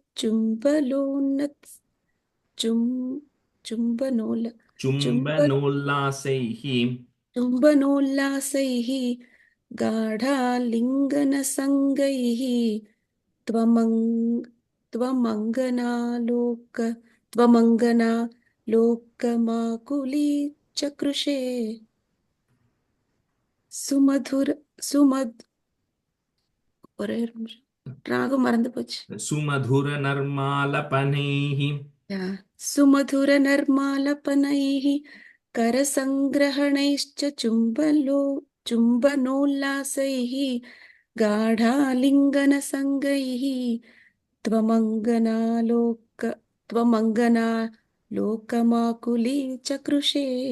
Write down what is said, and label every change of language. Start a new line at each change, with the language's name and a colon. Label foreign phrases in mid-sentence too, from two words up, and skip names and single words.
Sanskrit: Chumbanollasaihi चुम्बनोल्लासैः गाढालिङ्गनसङ्गैः त्वमङ्गनालोकमाकुली चकृषे.
Tamil: ஒரே ஒரு நிமிஷம். ராகம் மறந்து போச்சு.
Sanskrit: सुमधुर नर्मालपनैः. सुमधुरनर्मालपनैः करसङ्ग्रहणैश्च चुम्बनोल्लासैः गाढालिङ्गनसङ्गैः त्वमङ्गनालोकमाकुली चकृषे.